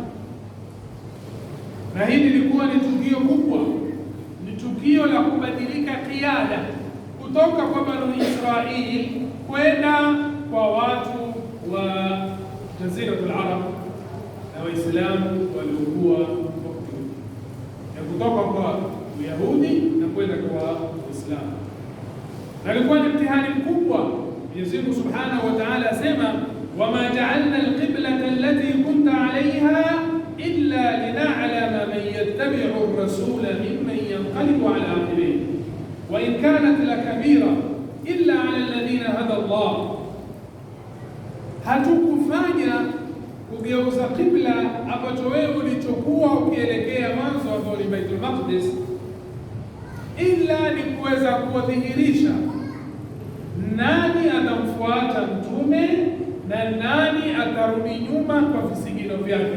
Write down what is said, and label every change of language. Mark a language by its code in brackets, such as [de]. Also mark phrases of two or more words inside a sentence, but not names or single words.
[sw] Na hili lilikuwa ni tukio kubwa, ni tukio la kubadilika kiada kutoka kwa Banu Israili kwenda kwa watu wa Jaziratul Arab na Waislamu waliokuwa wakati, na kutoka kwa Wayahudi na kwenda kwa Waislamu. na ilikuwa ni mtihani mkubwa. Mwenyezi Mungu [ar] سبحانه وتعالى asema, وما جعلنا القبلة التي كنت عليها إلا لنعلم من يتبع الرسول ممن ينقلب على عقبيه وإن كانت لكبيرة إلا على الذين هدى الله. [sw] Hatukufanya kugeuza qibla ambacho wewe ulichokuwa ukielekea mwanzo ambao ni Baitul Maqdis, ila ni kuweza kuwadhihirisha nani atamfuata mtume na nani atarudi nyuma kwa visigino vyake.